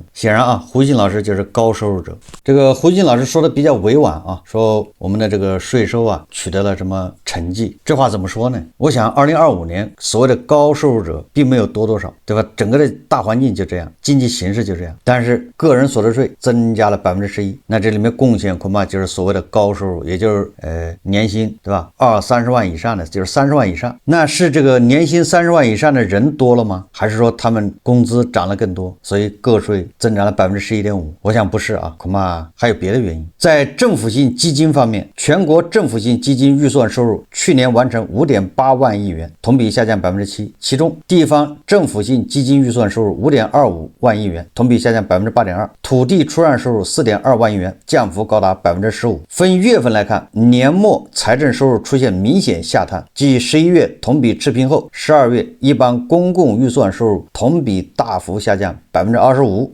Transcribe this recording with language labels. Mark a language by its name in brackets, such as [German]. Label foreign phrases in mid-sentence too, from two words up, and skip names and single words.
[Chinese] 顯然啊，胡錫進老師就是高收入者。這個胡錫進老師說的比較委婉啊，說我們的這個稅收啊取得了什麼成績？這話怎麼說呢？我想2025年所謂的高收入者並沒有多少，對吧？整個的大環境就這樣，經濟形勢就這樣。但是個人所得稅增加了11%，那這裡面貢獻恐怕就是所謂的高收入，也就是年薪對吧？30萬以上的，就是30萬以上。那是这個年薪30萬以上的人多了嗎？還是說他們工資漲了更多，所以個稅增長了11.5%？我想不是啊，恐怕還有別的原因。在政府性基金方面，全國政府性基金預算收入去年完成5.8萬億元，同比下降7%。其中地方政府性基金預算收入5.25萬億元，同比下降8.2%。土地出让收入4.2萬億元，降幅高達15%。分月份來看，年末財政收入出現明顯下探，繼11月同比持平後，12月一般公共預算收入同比大幅下降25%。